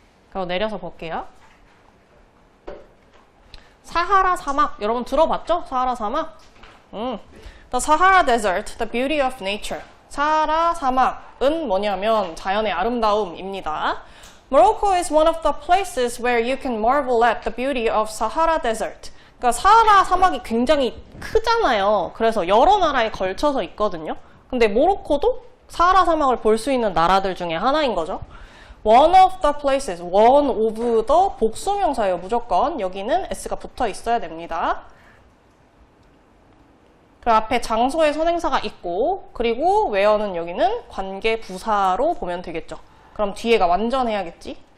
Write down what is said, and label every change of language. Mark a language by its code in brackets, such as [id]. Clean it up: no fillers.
[ko] 그럼 내려서 볼게요. 사하라 사막. 여러분 들어봤죠? 사하라 사막? [en] The Sahara Desert, the beauty of nature. [ko] 사하라 사막은 뭐냐면 자연의 아름다움입니다. [en] Morocco is one of the places where you can marvel at the beauty of Sahara Desert. [ko] 그러니까 사하라 사막이 굉장히 크잖아요. 그래서 여러 나라에 걸쳐서 있거든요. 근데 모로코도 사하라 사막을 볼 수 있는 나라들 중에 하나인 거죠. [en] One of the places, one of the [ko] 복수명사예요. 무조건 여기는 s가 붙어 있어야 됩니다. 그 앞에 장소의 선행사가 있고 그리고 where는 여기는 관계 부사로 보면 되겠죠. 그럼 뒤에가 완전해야겠지.